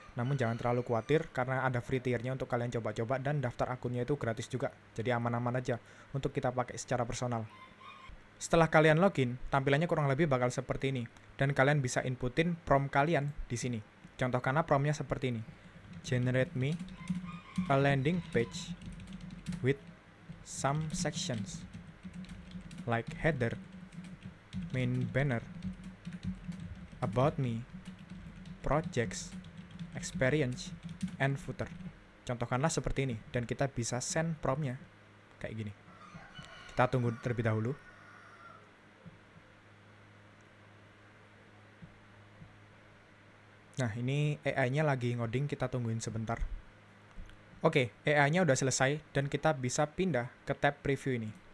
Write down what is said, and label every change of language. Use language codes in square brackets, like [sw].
[id] Namun jangan terlalu khawatir karena ada free tier-nya untuk kalian coba-coba dan daftar akunnya itu gratis juga. Jadi aman-aman aja untuk kita pakai secara personal. Setelah kalian login, tampilannya kurang lebih bakal seperti ini. Dan kalian bisa inputin prompt kalian di sini. Contohkanlah promptnya seperti ini. [en] Generate me a landing page with some sections like header, main banner, about me, projects, experience, and footer. [id] Contohkanlah seperti ini. Dan kita bisa send promptnya kayak gini. Kita tunggu terlebih dahulu. Nah, ini AI-nya lagi ngoding, kita tungguin sebentar. Oke, AI-nya udah selesai dan kita bisa pindah ke tab preview ini.